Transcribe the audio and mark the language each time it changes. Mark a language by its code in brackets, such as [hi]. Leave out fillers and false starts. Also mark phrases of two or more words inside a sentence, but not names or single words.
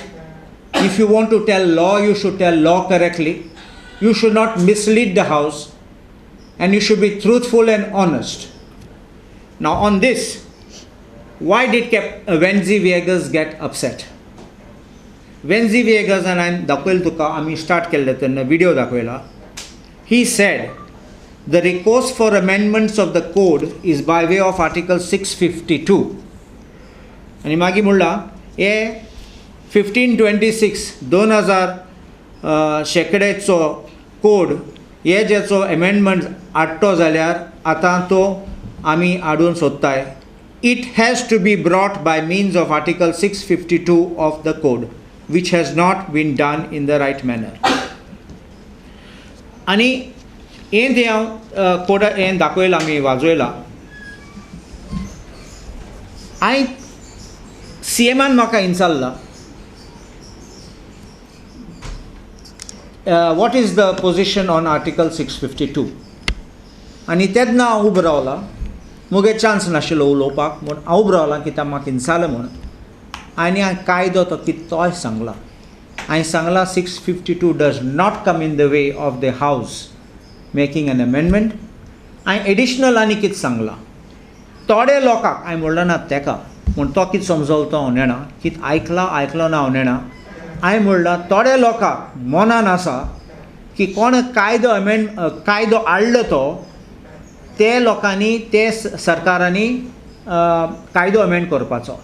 [en] If you want to tell law, you should tell law correctly. You should not mislead the House. and you should be truthful and honest. Now on this, why did Venzy Viegas get upset? [kok] Venzy Viegas, [en] and I [kok] dakhwel tuka, आम्ही start केले तेन्ना video दाखवला. [en] He said, the request for amendments of the code is by way of Article 652. [kok] आणि मागीर म्हणला हे 1526 2000 शेकड्याचो कोड हे जेचो अमेंडमेंट हाडटो जाल्यार आतां तो आमी हाडून सोदताय. [en] It has to be brought by means of Article 652 of the code, which has not been done in the right manner. [kok] आनी हें तें हांव कोड हें दाखयलां आमी वाजयलां. हांवें CMान म्हाका विचारलां [en] what is the position on Article 652? [kok] आनी तेन्ना हांव उबो रावला. मुगे चान्स नाशिल्लो उलोवपाक म्हूण हांव उबो रावलां कित्याक म्हाका विचारलें म्हूण. आनी हांवें कायदो तो कितोय सांगला. हांवें सांगला [en] 652 does not come in the way of the House making an amendment. [kok] हांवें एडिशनल आनी कितें सांगलां. थोडे लोकांक हांवें म्हणलें ना तेका म्हूण तो कितें समजलो तो हांव नेना. कितें आयकलो ना हांव नेना. हांवें म्हणलां थोडे लोकांक मनान आसा की कोण कायदो हाडलो तो ते लोकांनी ते सरकारांनी कायदो अमेंड करपाचो.